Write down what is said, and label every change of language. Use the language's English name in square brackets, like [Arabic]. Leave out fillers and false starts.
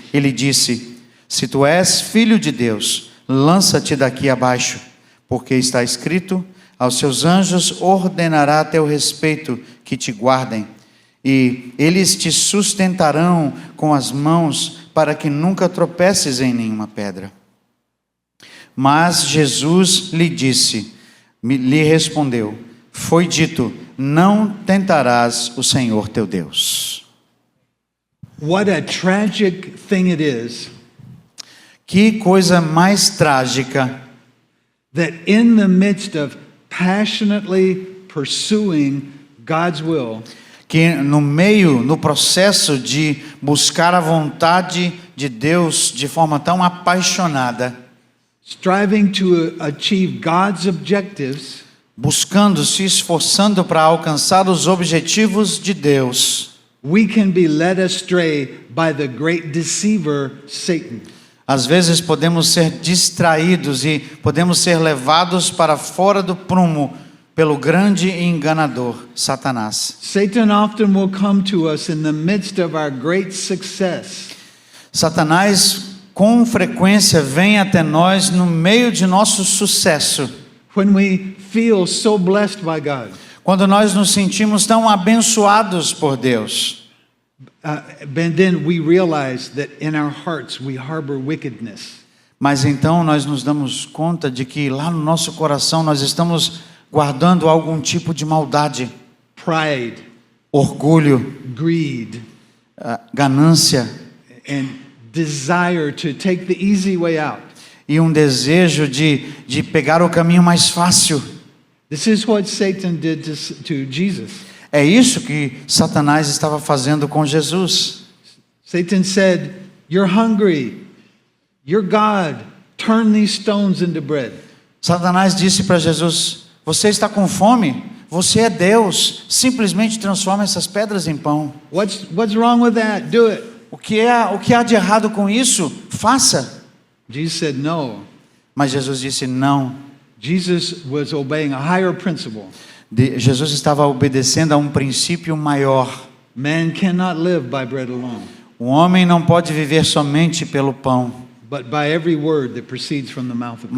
[Portuguese] E lhe disse: se tu és filho de Deus, lança-te daqui abaixo, porque está escrito, aos seus anjos ordenará a teu respeito que te guardem, e eles te sustentarão com as mãos, para que nunca tropeces em nenhuma pedra. Mas Jesus lhe respondeu: foi dito, não tentarás o Senhor teu Deus. [English] What a tragic thing it is [Portuguese] Que coisa mais trágica [English] that in the midst of passionately pursuing God's will, [Portuguese] que no processo de buscar a vontade de Deus de forma tão apaixonada, [English] striving to achieve God's objectives, [Portuguese] buscando, se esforçando para alcançar os objetivos de Deus, [English] we can be led astray by the great deceiver, Satan. [Portuguese] Às vezes podemos ser distraídos e podemos ser levados para fora do prumo pelo grande e enganador, Satanás. [English] Satan often will come to us in the midst of our great success. [Portuguese] Satanás com frequência vem até nós no meio de nosso sucesso. [English] When we feel so blessed by God. [Portuguese] Quando nós nos sentimos tão abençoados por Deus. [English] And then we realize that in our hearts we harbor wickedness. [Portuguese] Mas então nós nos damos conta de que lá no nosso coração nós estamos guardando algum tipo de maldade, [English] Pride, [Portuguese] orgulho, [English] greed, [Portuguese] ganância [English] and desire to take the easy way out. [Portuguese] e um desejo de pegar o caminho mais fácil. [English] This is what Satan did to Jesus. [Portuguese] É isso que Satanás estava fazendo com Jesus. [English] Satan said, "You're hungry. You're God. Turn these stones into bread." [Portuguese] Satanás disse para Jesus: você está com fome? Você é Deus. Simplesmente transforma essas pedras em pão. [English] What's wrong with that? Do it. [Portuguese] O que há de errado com isso? Faça. [English] Jesus said no. [Portuguese] Mas Jesus disse não. [English] Jesus was obeying a higher principle. [Portuguese] Jesus estava obedecendo a um princípio maior. [English] Man cannot live by bread alone, [Portuguese] O homem não pode viver somente pelo pão, [English] but by every word that proceeds from the mouth of God.